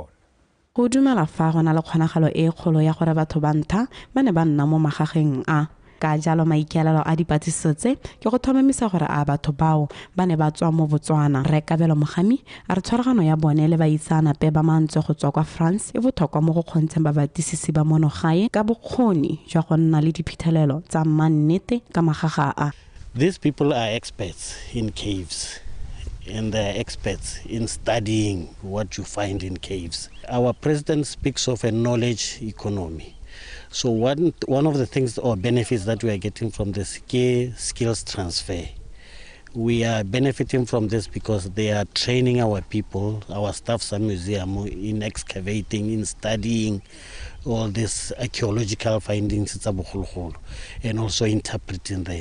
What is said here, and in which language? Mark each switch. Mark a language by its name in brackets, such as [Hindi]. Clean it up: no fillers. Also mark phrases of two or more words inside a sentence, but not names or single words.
[Tswana] go dumela fa go na le kgonagalo e kgolo ya gore batho ba ntha ba ne ba nna mo magageng a ka jalo maikaelelo a dipatlisiso tse ke go tlhomamisa gore a batho bao ba ne ba tswa mo Botswana Rre Kabelo Mogami a re tshwaragano ya bone le baitseanape ba mantswe go tswa kwa France e botlhokwa mo go kgontsheng babatisisi ba monogae ka bokgoni jwa go nna le diphitlhelelo tsa mannete ka magaga a. [English] These people are experts in caves. And they're experts in studying what you find in caves. Our president speaks of a knowledge economy. So one of the things or benefits that we are getting from the skills transfer, we are benefiting from this because they are training our people, our staffs at museum in excavating, in studying all these archaeological findings and also interpreting them.